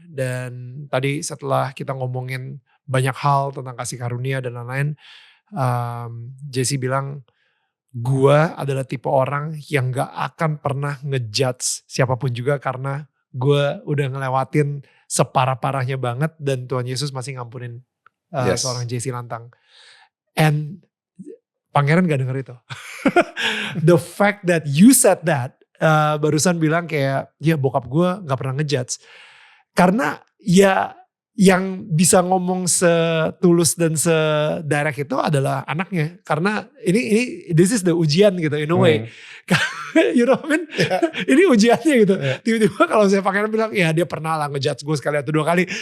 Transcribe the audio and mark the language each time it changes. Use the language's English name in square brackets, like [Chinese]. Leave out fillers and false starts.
[Indonesian] Dan tadi setelah kita ngomongin banyak hal tentang kasih karunia dan lain-lain, Jesse bilang, gue adalah tipe orang yang gak akan pernah ngejudge siapapun juga, karena gue udah ngelewatin separah-parahnya banget, dan Tuhan Yesus masih ngampunin seorang Jesse Lantang. [English] And [Indonesian] Pangeran gak denger itu. [English] The fact that you said that, [Indonesian] barusan bilang kayak, ya bokap gue gak pernah ngejudge. Karena ya yang bisa ngomong setulus dan sedirect itu adalah anaknya. Karena ini [English] this is the [Indonesian] ujian gitu [English] in a way. You know what I mean? [Indonesian] Ini ujiannya gitu. Tiba-tiba kalau saya Pangeran bilang, ya dia pernah lah ngejudge gue sekali atau 2 kali.